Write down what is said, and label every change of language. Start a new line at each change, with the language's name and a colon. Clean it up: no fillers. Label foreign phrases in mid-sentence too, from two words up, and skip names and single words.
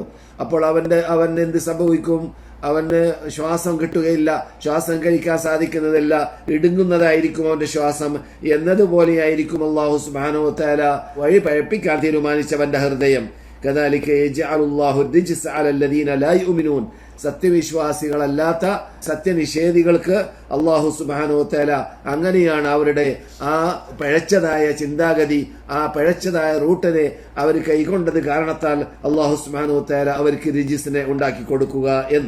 Malayalam: അപ്പോൾ അവൻ എന്ത് സംഭവിക്കും? അവന് ശ്വാസം കിട്ടുകയില്ല, ശ്വാസം കഴിക്കാൻ സാധിക്കുന്നതല്ല, ഇടുങ്ങുന്നതായിരിക്കും അവന്റെ ശ്വാസം. എന്നതുപോലെയായിരിക്കും
Arabic: الله سبحانه و تعالى
Malayalam: വഴി പഴപ്പിക്കാൻ തീരുമാനിച്ചവന്റെ ഹൃദയം.
Arabic: كذلك يجعل الله الرجس على الذين لا يؤمنون.
Malayalam: സത്യവിശ്വാസികളല്ലാത്ത സത്യനിഷേധികൾക്ക്
Arabic: الله سبحانه و تعالى
Malayalam: അങ്ങനെയാണ് അവരുടെ ആ പഴച്ചതായ ചിന്താഗതി, ആ പഴച്ചതായ റൂട്ടിനെ അവർ കൈകൊണ്ടത് കാരണത്താൽ
Arabic: الله سبحانه و تعالى
Malayalam: അവർക്ക് റിജിസിനെ ഉണ്ടാക്കി കൊടുക്കുക എന്ന്.